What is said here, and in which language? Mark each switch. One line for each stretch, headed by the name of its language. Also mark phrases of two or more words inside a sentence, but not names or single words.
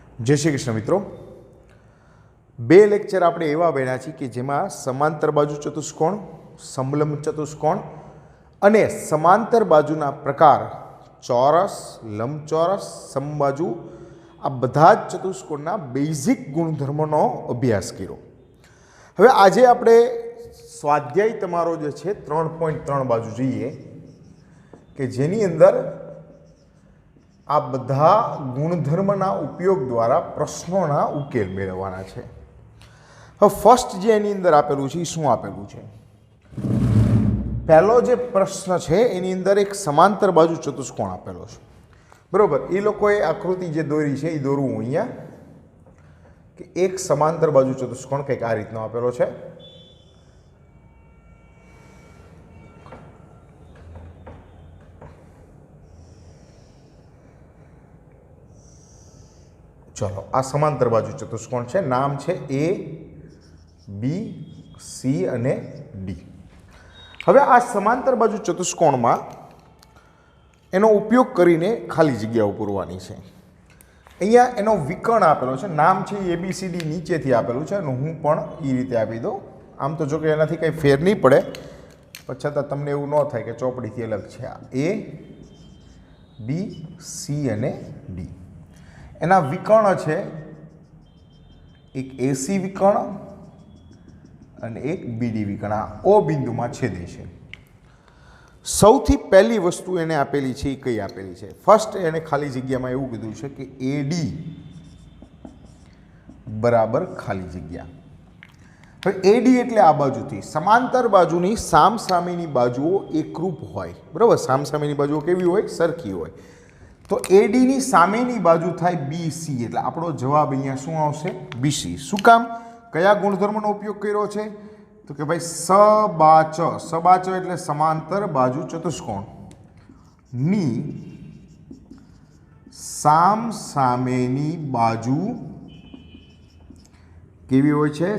Gujarati: જય શ્રી કૃષ્ણ મિત્રો, બે લેક્ચર આપણે એવા ભણ્યા છીએ કે જેમાં સમાંતર બાજુ ચતુષ્કોણ, સમલંબ ચતુષ્કોણ અને સમાંતર બાજુના પ્રકાર ચોરસ, લંબચોરસ, સમબાજુ આ બધા જ ચતુષ્કોણના બેઝિક ગુણધર્મોનો અભ્યાસ કર્યો। હવે આજે આપણે સ્વાધ્યાય તમારો જે છે 3.3 બાજુ જોઈએ કે જેની અંદર આ બધા ગુણધર્મના ઉપયોગ દ્વારા પ્રશ્નોના ઉકેલ મેળવવાના છે। હવે ફર્સ્ટ જે એની અંદર આપેલું છે શું આપેલું છે? પહેલો જે પ્રશ્ન છે એની અંદર એક સમાંતર બાજુ ચતુષ્કોણ આપેલો છે, બરોબર। એ લોકોએ આકૃતિ જે દોરી છે એ દોરવું અહીંયા કે એક સમાંતર બાજુ ચતુષ્કોણ કંઈક આ રીતનો આપેલો છે। ચલો આ સમાંતર બાજુ ચતુષ્કોણ હૈ, નામ હૈ એ બી સી અને ડી। હવે આ સમાંતર બાજુ ચતુષ્કોણ મેં એનો ઉપયોગ કરીને ખાલી જગ્યાઓ પૂરવાની છે। અહીંયા એનો વિકર્ણ આપેલો છે, નામ હૈ એ બી સી ડી, નીચેથી આપેલું છે અને હું પણ ઈ રીતે આપી દઉં। આમ તો જો કિ એનાથી કંઈ ફેર નહીં પડે, પણ છતાં તમને એવું ન થાય કે ચોપડીથી અલગ છે। આ એ બી સી અને ડી એના વિકર્ણ હૈ, એક એસી વિકર્ણ ઔર એક બીડી વિકર્ણ આ ઓ બિંદુ મેં છેદે છે। સૌથી પહેલી વસ્તુ એને આપેલી છે, કઈ આપેલી છે? ફર્સ્ટ એને ખાલી જગ્યા મેં એવું કીધું છે કિ એડી બરાબર ખાલી જગ્યા। હવે એડી એટલે આ બાજુથી સમાંતર બાજુની સામસામેની બાજુઓ એકરૂપ હોય, બરાબર। સામસામેની બાજુઓ કેવી હોય? સરખી હોય। તો એડી ની સામેની બાજુ થાય બીસી, એટલે આપણો જવાબ અહીંયા શું આવશે? બીસી। શું કામ? કયા ગુણધર્મનો ઉપયોગ કર્યો છે? તો કિ ભાઈ સબાચ, સબાચ એટલે સમાંતર બાજુ ચતુષ્કોણ ની સામસામેની બાજુ કેવી હોય છે?